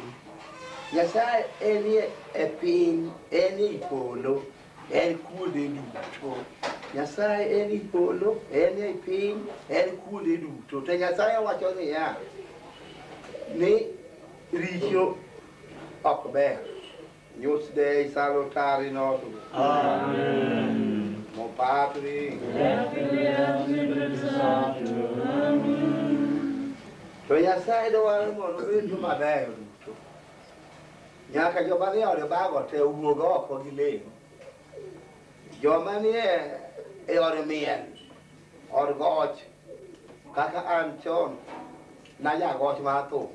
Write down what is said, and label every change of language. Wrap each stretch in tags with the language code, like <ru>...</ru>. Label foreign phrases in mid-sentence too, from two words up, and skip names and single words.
<luo>Nyasaye enie e piny, enie i polo, en kuonde duto. Nyasaye enie i polo, enie i piny, en kuonde duto. To Nyasaye wacho niya, ni richo ok ber. Nyus Dei salutari notu. Amen. Mon Patri. To Nyasaye dwaro mondo obed maber duto. Nyaka joma ni ode bago te wuog oko gi lemo. Joma ni e ode miel, od goch, kaka an chon, na jagoch mar thum.</luo>